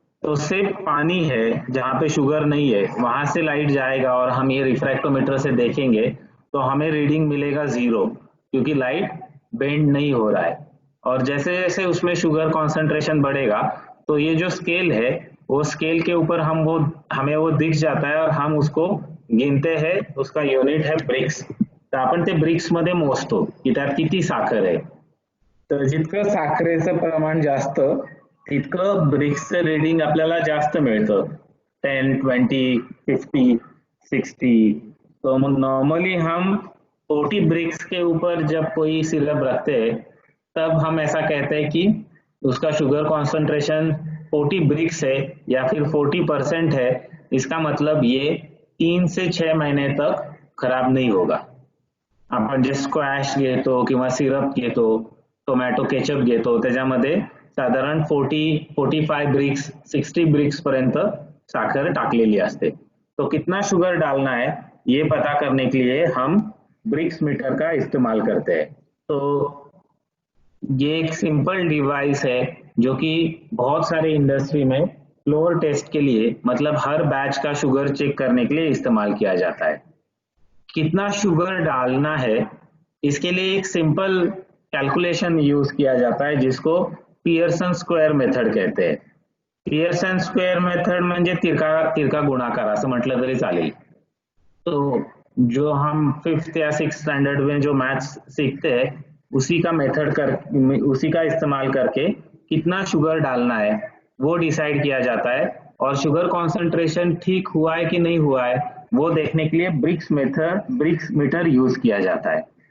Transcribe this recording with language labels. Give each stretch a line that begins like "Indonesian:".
Hindi: तो सिर्फ पानी है जहाँ पे शुगर नहीं है, वहां से लाइट जाएगा और हम ये रिफ्रैक्टोमीटर से देखेंगे तो हमें रीडिंग मिलेगा 0, क्योंकि लाइट बेंड नहीं हो रहा है। और जैसे जैसे उसमें शुगर कॉन्सेंट्रेशन बढ़ेगा तो ये जो स्केल है वो स्केल के ऊपर हमें वो दिख जाता है और हम उसको गिनते हैं, उसका यूनिट है ब्रिक्स।
Marathi: तर आपण ते ब्रिक्स मध्ये मोजतो की त्यात किती साखर आहे। तर जितकं साखरेचं प्रमाण जास्त तितकं ब्रिक्सचं रीडिंग आपल्याला जास्त मिळतं, 10, 20, 50, 60।
Hindi: तो नॉर्मली हम 40 ब्रिक्स के ऊपर जब कोई सिरप रखते हैं तब हम ऐसा कहते हैं कि उसका शुगर कॉन्सेंट्रेशन 40 ब्रिक्स है या फिर 40% है। इसका मतलब ये 3 से 6 महीने तक खराब नहीं होगा।
Marathi: आपण जे स्क्वॅश घेतो किंवा सिरप घेतो, टोमॅटो केचप घेतो, त्याच्यामध्ये साधारण 45 ब्रिक्स 60 ब्रिक्स पर्यंत साखर टाकलेली असते।
Hindi: तो कितना शुगर डालना है ये पता करने के लिए हम ब्रिक्स मीटर का इस्तेमाल करते हैं। तो ये एक सिंपल डिवाइस है जो कि बहुत सारे इंडस्ट्री में फ्लोर टेस्ट के लिए, मतलब हर बैच का शुगर चेक करने के लिए इस्तेमाल किया जाता है। कितना शुगर डालना है इसके लिए एक सिंपल कैलकुलेशन यूज किया जाता है जिसको पियर्सन स्क्वेअर मेथड कहते हैं।
Marathi: पियर्सन स्क्वेअर मेथड म्हणजे तिरका गुणाकार असं म्हटलं तरी चालेल।
Hindi: तो जो हम 5th या 6th स्टैंडर्ड में जो मैथ्स सीखते हैं उसी का इस्तेमाल करके कितना शुगर डालना है वो डिसाइड किया जाता है, और शुगर कॉन्सेंट्रेशन ठीक हुआ है कि नहीं हुआ है वो देखने के लिए ब्रिक्स मीटर यूज किया जाता है।